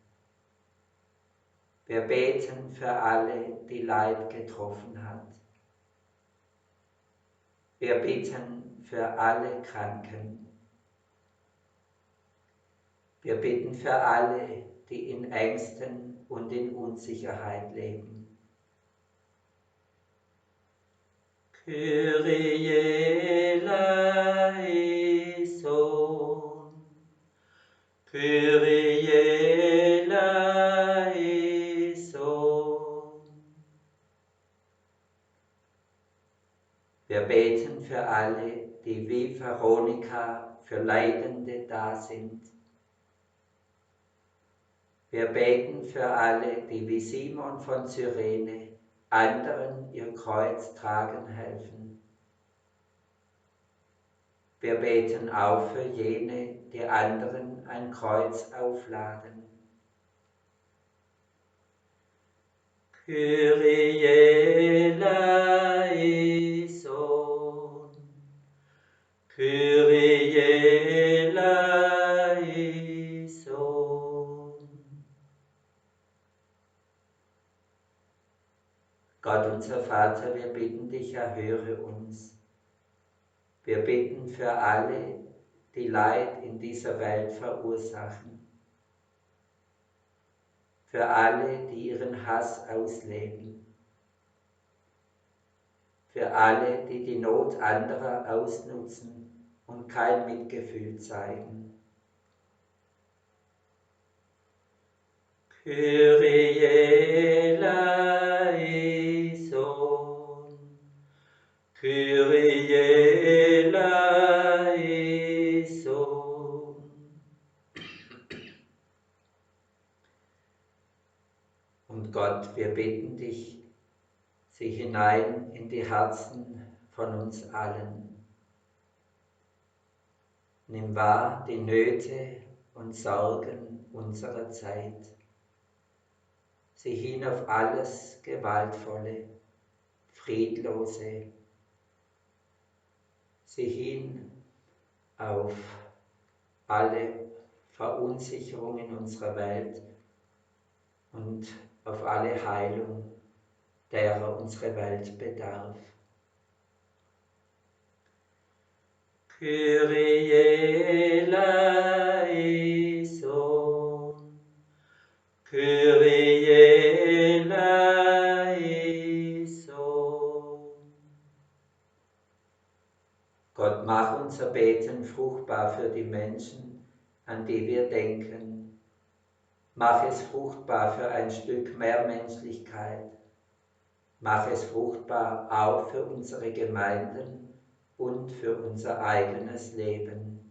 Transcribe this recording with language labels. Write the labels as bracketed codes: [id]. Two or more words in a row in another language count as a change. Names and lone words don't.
[de] Wir beten für alle, die Leid getroffen hat. Wir bitten für alle Kranken. Wir bitten für alle, die in Ängsten und in Unsicherheit leben. [el] Κύριε ελέησον, Κύριε ελέησον. [de] Wir beten für alle, die wie Veronika für Leidende da sind. Wir beten für alle, die wie Simon von Cyrene anderen ihr Kreuz tragen helfen. Wir beten auch für jene, die anderen ein Kreuz aufladen. [el] Κύριε ελέησον, Κύριε ελέησον. [de] Gott unser Vater, wir bitten dich, erhöre uns. Wir bitten für alle, die Leid in dieser Welt verursachen. Für alle, die ihren Hass ausleben. Für alle, die die Not anderer ausnutzen und kein Mitgefühl zeigen. [el] Κύριε ελέησον, Κύριε ελέησον. [de] Und Gott, wir bitten dich, sieh hinein in die Herzen von uns allen. Nimm wahr die Nöte und Sorgen unserer Zeit. Sieh hin auf alles Gewaltvolle, Friedlose. Sieh hin auf alle Verunsicherungen unserer Welt und auf alle Heilung, derer unsere Welt bedarf. [el] Κύριε ελέησον, Κύριε ελέησον. [de] Gott, mach unser Beten fruchtbar für die Menschen, an die wir denken. Mach es fruchtbar für ein Stück mehr Menschlichkeit. Mach es fruchtbar auch für unsere Gemeinden und für unser eigenes Leben.